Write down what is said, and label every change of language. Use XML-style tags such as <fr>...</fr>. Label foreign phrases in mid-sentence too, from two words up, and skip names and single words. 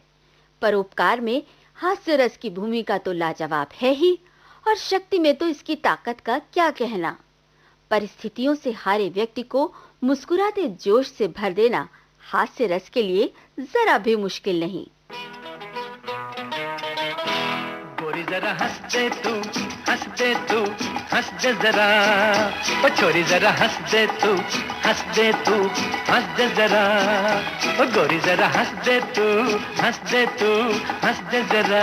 <hi>परोपकार में हास्य रस की भूमिका तो लाजवाब है ही, और शक्ति में तो इसकी ताकत का क्या कहना। परिस्थितियों से हारे व्यक्ति को मुस्कुराते जोश से भर देना हास्य रस के लिए जरा भी मुश्किल नहीं। गोरी जरा हंस दे तू, हंस दे तू, हंस दे जरा। ओ छोरी जरा हंस दे तू, हंस दे तू, हंस दे जरा। ओ गोरी जरा हंस दे तू, हंस दे तू, हंस दे जरा।</hi>